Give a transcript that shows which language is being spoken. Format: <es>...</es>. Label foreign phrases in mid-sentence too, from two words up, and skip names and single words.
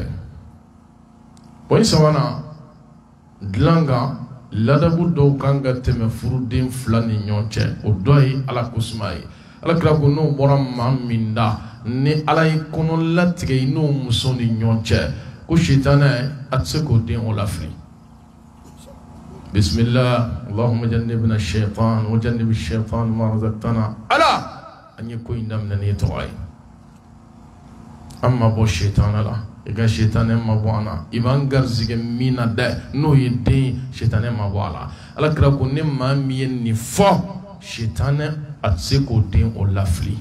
<bm>Pɔyi sabanan dilan kan ladabu dɔw kan ka tɛmɛ furuden fila ni ɲɔgɔn cɛ o dɔ ye ala kosuma ye. Alakira ko n'o bɔra maa min da ni ala ye kɔnɔ latigɛ i n'o muso ni ɲɔgɔn cɛ ko shaitanɛ a tɛ se k'o den o lafili.</bm> <ar>بسم الله اللهم جنبنا الشيطان وجنب الشيطان ما رزقتنا.</ar> <bm>Ala an ye ko in daminɛ ni tɔgɔ ye. An ma bɔ shaitan la. I ka shaitanɛ ma bɔ an na. I b'an garizigɛ min na dɛ n'o ye den shaitanɛ ma bɔ a la. Alakira ko ne maa min ye nin fɔ shaitanɛ a tɛ se k'o den o lafili.</bm>